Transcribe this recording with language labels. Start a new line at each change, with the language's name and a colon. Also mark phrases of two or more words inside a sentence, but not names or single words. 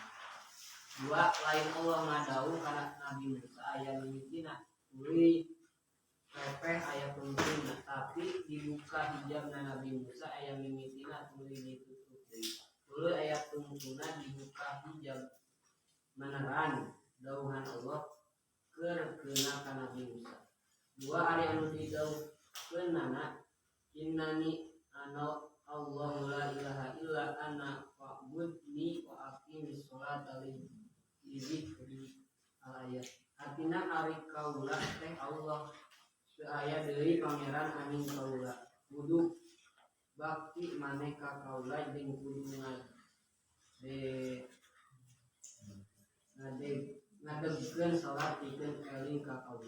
Sundanese: Dua lain Allah ngadawu kana Nabi Musa aya mimitina tuluy repeh aya pentingna tapi dibuka hijabna Nabi Musa aya mimitina tuluy ditutup deui. Tuluy aya tungtuna dibuka hijab meneran dawuhan Allah keur keuna ka Nabi Musa. Dua ari anu didawuhkeunana
Arabic: إنني أنا الله لا إله إلا أنا فاعبدني وأقم الصلاة لذكري ayat.
Sundanese: Artina ari kaula teh Allah aya deui pangeran anu kaula kudu bakti maneh ka kaula jeung kudu ngadegkeun salat pikeun eling ka kaula.